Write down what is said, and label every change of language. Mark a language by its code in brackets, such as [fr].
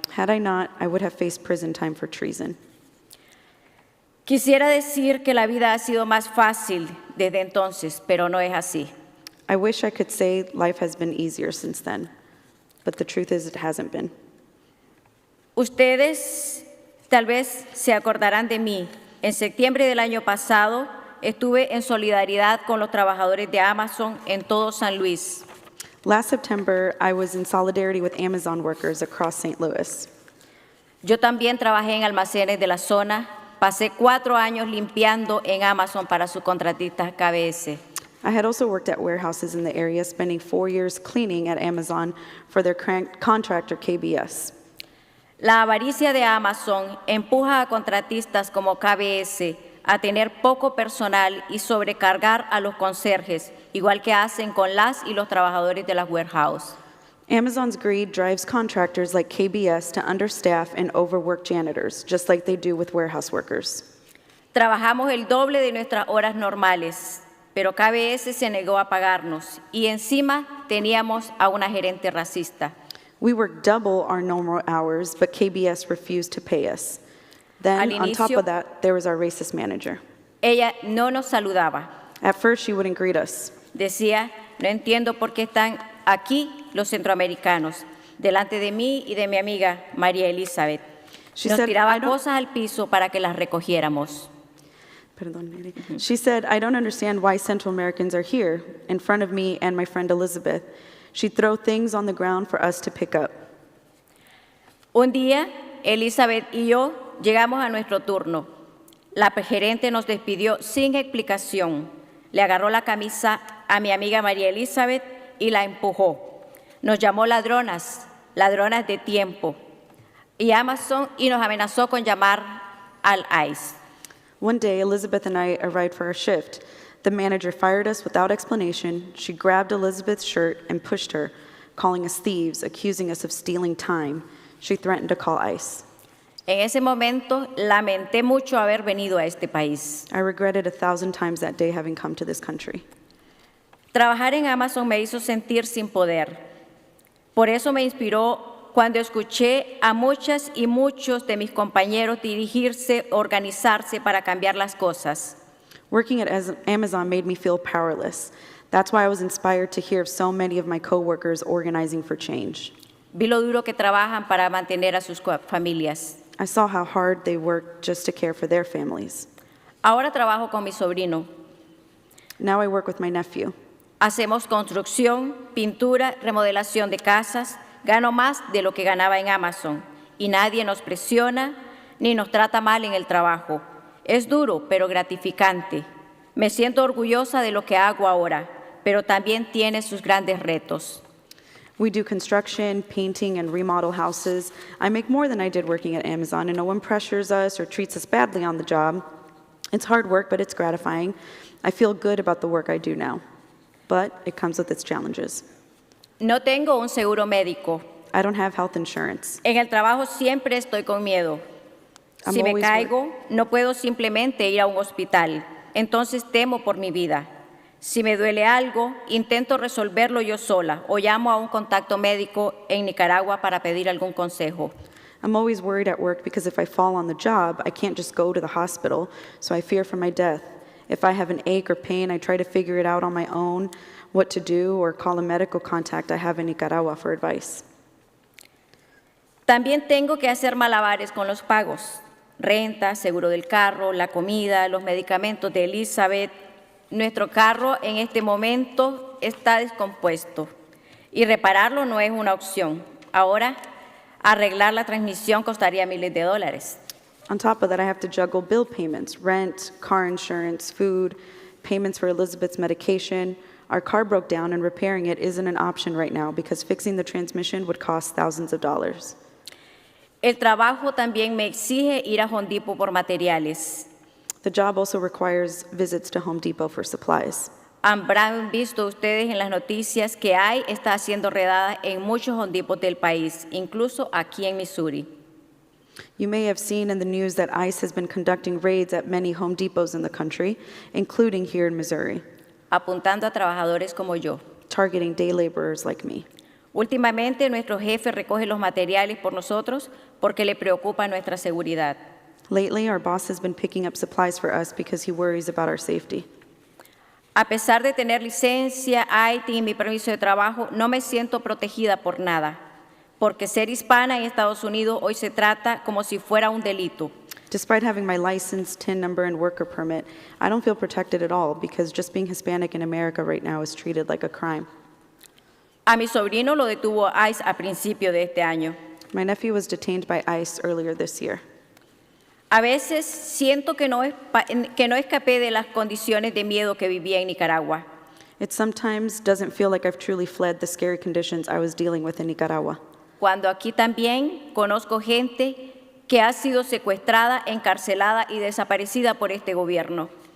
[en] Had I not, I would have faced prison time for treason. [es] Quisiera decir que la vida ha sido más fácil desde entonces, pero no es así. [en] I wish I could say life has been easier since then, but the truth is it hasn't been. [es] Ustedes tal vez se acordarán de mí. En septiembre del año pasado estuve en solidaridad con los trabajadores de Amazon en todo San Luis. [en] Last September, I was in solidarity with Amazon workers across St. Louis. [es] Yo también trabajé en almacenes de la zona. Pasé 4 años limpiando en Amazon para su contratista KBS. [en] I had also worked at warehouses in the area, spending 4 years cleaning at Amazon for their contractor KBS. [es] La avaricia de Amazon empuja a contratistas como KBS a tener poco personal y sobrecargar a los conserjes, igual que hacen con las y los trabajadores de las warehouses. [en] Amazon's greed drives contractors like KBS to understaff and overwork janitors, just like they do with warehouse workers. [es] Trabajamos el doble de nuestras horas normales, pero KBS se negó a pagarnos y encima teníamos a una gerente racista. [en] We worked double our normal hours, but KBS refused to pay us. Then, [es] Al [en] on top [es] inicio- [en] of that, there was our racist manager. [es] Ella no nos saludaba. [en] At first, she wouldn't greet us. [es] Decía, no entiendo por qué están aquí los centroamericanos, delante de mí y de mi amiga María Elizabeth. [en] She [es] Nos [en] said, [es] tiraba [en] "I don't-" [es] cosas al piso para que las recogiéramos. Perdón, Mary. [en] She said, I don't understand why Central Americans are here in front of me and my friend Elizabeth. She'd throw things on the ground for us to pick up. [es] Un día, Elizabeth y yo llegamos a nuestro turno. La gerente nos despidió sin explicación. Le agarró la camisa a mi amiga María Elizabeth y la empujó. Nos llamó ladronas, ladronas de tiempo. Y Amazon y nos amenazó con llamar al ICE. [en] One day, Elizabeth and I arrived for our shift. The manager fired us without explanation. She grabbed Elizabeth's shirt and pushed her, calling us thieves, accusing us of stealing time. She threatened to call ICE. [es] En ese momento lamenté mucho haber venido a este país. [en] I regretted 1,000 times that day having come to this country. [es] Trabajar en Amazon me hizo sentir sin poder. Por eso me inspiró cuando escuché a muchas y muchos de mis compañeros dirigirse, organizarse para cambiar las cosas. [en] Working at Amazon made me feel powerless. That's why I was inspired to hear of so many of my coworkers organizing for change. [es] Vi lo duro que trabajan para mantener a sus familias. [en] I saw how hard they worked just to care for their families. [es] Ahora trabajo con mi sobrino. [en] Now I work with my nephew. [es] Hacemos construcción, pintura, remodelación de casas. Gano más de lo que ganaba en Amazon y nadie nos presiona ni nos trata mal en el trabajo. Es duro, pero gratificante. Me siento orgullosa de lo que hago ahora, pero también tiene sus grandes retos. [en] We do construction, painting, and remodel houses. I make more than I did working at Amazon, and no one pressures us or treats us badly on the job. It's hard work, but it's gratifying. I feel good about the work I do now, but it comes with its challenges. [es] No tengo un seguro médico. [en] I don't have health insurance. [es] En el trabajo siempre estoy con miedo. Si me caigo, no puedo simplemente ir a un hospital. Entonces temo por mi vida. Si me duele algo, intento resolverlo yo sola o llamo a un contacto médico en Nicaragua para pedir algún consejo. [en] I'm always worried at work because if I fall on the job, I can't just go to the hospital, so I fear for my death. If I have an ache or pain, I try to figure it out on my own, what to do, or call a medical contact I have in Nicaragua for advice. [es] También tengo que hacer malabares con los pagos. Renta, seguro del carro, la comida, los medicamentos de Elizabeth. Nuestro carro en este momento está descompuesto Y repararlo no es una opción. Ahora, arreglar la transmisión costaría miles de dólares. [en] On top of that, I have to juggle bill payments, rent, car insurance, food, payments for Elizabeth's medication. Our car broke down and repairing it isn't an option right now because fixing the transmission would cost thousands of dollars. [es] El trabajo también me exige ir a Home Depot por materiales. [en] The job also requires visits to Home Depot for supplies. [es] Habrán visto ustedes en las noticias que está haciendo redadas en muchos Home Depots del país, incluso aquí en Missouri. [en] You may have seen in the news that ICE has been conducting raids at many Home Depots in the country, including here in Missouri, [es] Apuntando a trabajadores como yo. [en] targeting day laborers like me. [es] Últimamente, nuestro jefe recoge los materiales por nosotros porque le preocupa nuestra seguridad. [en] Lately, our boss has been picking up supplies for us because he worries about our safety. [es] A pesar de tener licencia, IT y mi permiso de trabajo, no me siento protegida por nada, porque ser hispana en Estados Unidos hoy se trata como si fuera un delito. [en] Despite having my license, TIN number, and worker permit, I don't feel protected at all because just being Hispanic in America right now is treated like a crime. [es] A mi sobrino lo detuvo ICE a principio de este año. [en] My nephew was detained by ICE earlier this year. [es] A veces siento que no escapé de las condiciones de miedo que vivía en Nicaragua. [en] It sometimes doesn't feel like I've truly fled the scary conditions I was dealing with in Nicaragua. [es] Cuando aquí también conozco gente que ha sido secuestrada, encarcelada y desaparecida por este gobierno.